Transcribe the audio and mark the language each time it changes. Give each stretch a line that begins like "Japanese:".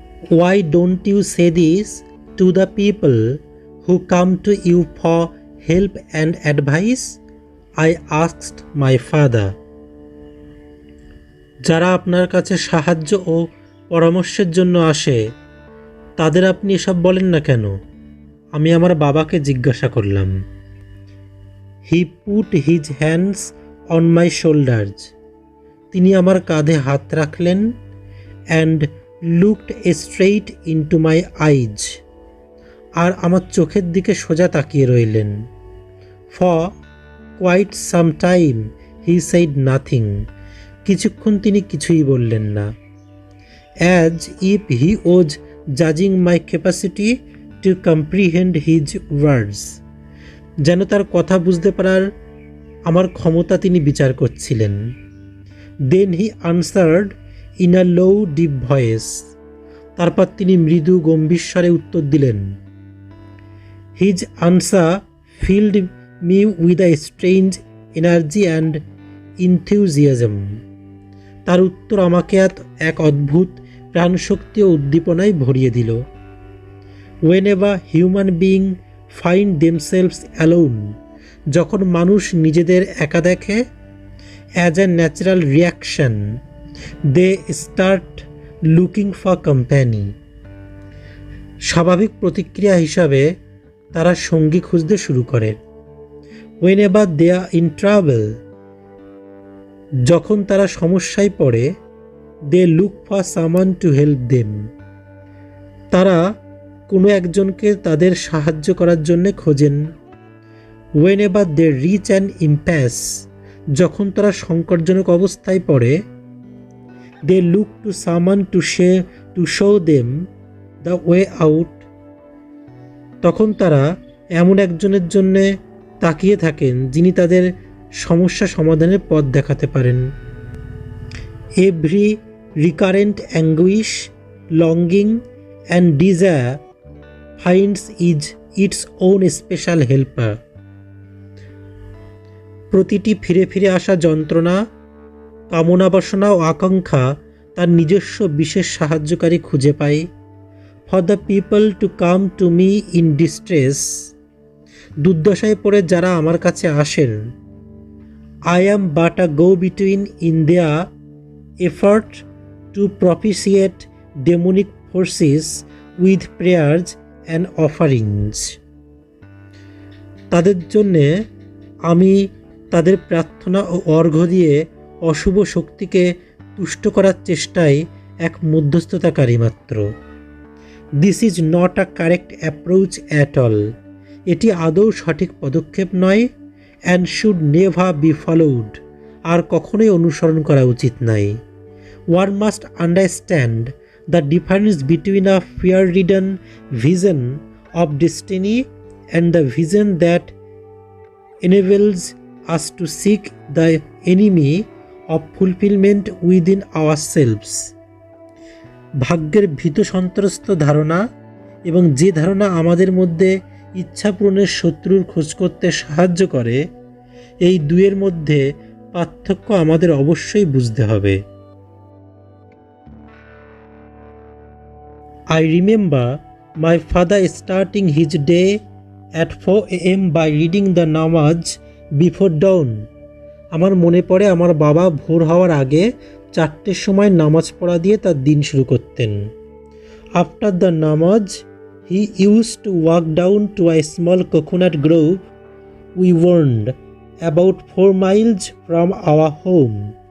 English: Why don't you say this to the people who come to you for help and advice? I asked my father.
Bangla: যারা আপনার কাছে সাহায্য ও পরামর্শের জন্য আসে, তাদের আপনি এসব বলেন না কেন? আমি আমার বাবাকে জিজ্ঞাসা করলাম।
English: He put his hands on my shoulders.
Bangla: তিনি আমার কাঁধে হাত রাখলেন
English: and looked straight into my eyes.
Bangla: আর আমার চোখের দিকে সোজা তাকিয়ে রইলেন।
English: For quite some time he said nothing.
Bangla: কিছুক্ষণ তিনি কিছুই বললেন না।
English: As if he was judging my capacity to comprehend his words.
Bangla: যেন তার কথা বুঝতে পারার আমার ক্ষমতা তিনি বিচার করছিলেন।
English: Then he answered in a low deep voice.
Bangla: তারপর তিনি মৃদু গম্ভীর স্বরে উত্তর দিলেন।
English: His answer filled me with a strange energy and enthusiasm.
Bangla: তার উত্তর আমাকে এক অদ্ভুত প্রাণশক্তি ও উদ্দীপনায় ভরিয়ে দিল।
English: Whenever human beings find themselves alone,
Bangla: যখন মানুষ নিজেদের একা দেখে,
English: as a natural reaction, they start looking for company.
Bangla: স্বাভাবিক প্রতিক্রিয়া হিসাবে তারা সঙ্গী খুঁজতে শুরু করে।
English: Whenever they are in trouble,
Bangla: যখন তারা সমস্যায় পড়ে,
English: they look for someone to help them.
Bangla: তারা কোনো একজনকে তাদের সাহায্য করার জন্য খোঁজেন।
English: Whenever they reach an impasse,
Bangla: যখন তারা সংকটজনক অবস্থায় পড়ে,
English: they look to someone to show them the way out.
Bangla: তখন তারা এমন একজনের জন্য তাকিয়ে থাকেন যিনি তাদের সমস্যা সমাধানের পথ দেখাতে পারেন।
English: Every recurrent anguish, longing and desire finds its own special helper.
Bangla: প্রতিটি ফিরে ফিরে আসা যন্ত্রণা, কামনা, বাসনা ও আকাঙ্ক্ষা তার নিজস্ব বিশেষ সাহায্যকারী খুঁজে পায়।
English: For the people to come to me in distress,
Bangla: দুর্দশায় পড়ে যারা আমার কাছে আসেন,
English: I am but a go-between in their effort to propitiate demonic forces with prayers and offerings.
Bangla: তাদের জন্যে আমি তাদের প্রার্থনা ও অর্ঘ্য দিয়ে অশুভ শক্তিকে তুষ্ট করার চেষ্টায় এক মধ্যস্থতাকারী মাত্র।
English: This is not a correct approach at all.
Bangla: এটি আদৌ সঠিক পদক্ষেপ নয়।
English: and should never be followed,
Bangla: আর কখনোই অনুসরণ করা উচিত নয়।
English: One must understand the difference between a fear ridden vision of destiny and the vision that enables us to seek the enemy of fulfillment within ourselves.
Bangla: ভাগ্যের ভীত সন্ত্রস্ত ধারণা এবং যে ধারণা আমাদের মধ্যে ইচ্ছা পূরণের শত্রুর খোঁজ করতে সাহায্য করে, এই দুয়ের মধ্যে পার্থক্য আমাদের অবশ্যই বুঝতে হবে।
English: I remember my father starting his day at 4 AM by reading the namaz before dawn.
Bangla: আমার মনে পড়ে আমার বাবা ভোর হওয়ার আগে 4টের সময় নামাজ পড়া দিয়ে তার দিন শুরু করতেন।
English: After the namaz he used to walk down to a small coconut grove we owned about 4 miles from our home.